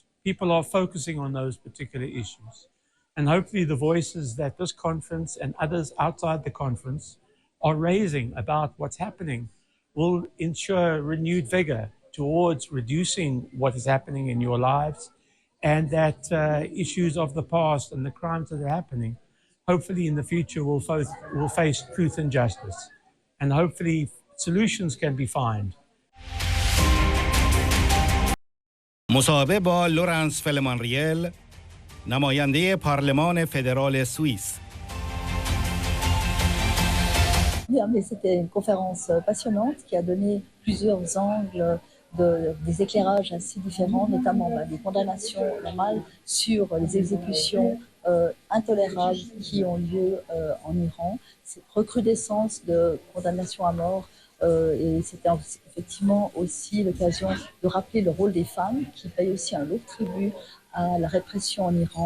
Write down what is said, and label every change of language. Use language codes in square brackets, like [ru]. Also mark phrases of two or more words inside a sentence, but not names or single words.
[en] People are focusing on those particular issues. And hopefully the voices that this conference and others outside the conference are raising about what's happening will ensure renewed vigor towards reducing what is happening in your lives, and that issues of the past and the crimes that are happening, hopefully in the future will face truth and justice. And hopefully solutions can be found. [fa] مصاحبه با لورنس فلمان نماینده پارلمان فدرال سوئیس. [fr] Bien, mais c'était une conférence passionnante qui a donné plusieurs angles des éclairages assez différents, notamment des condamnations normales sur les exécutions intolérables qui ont lieu en Iran, cette recrudescence de condamnations à mort, et c'était effectivement aussi l'occasion de rappeler le rôle des femmes qui payent aussi un lourd tribut à la répression en Iran.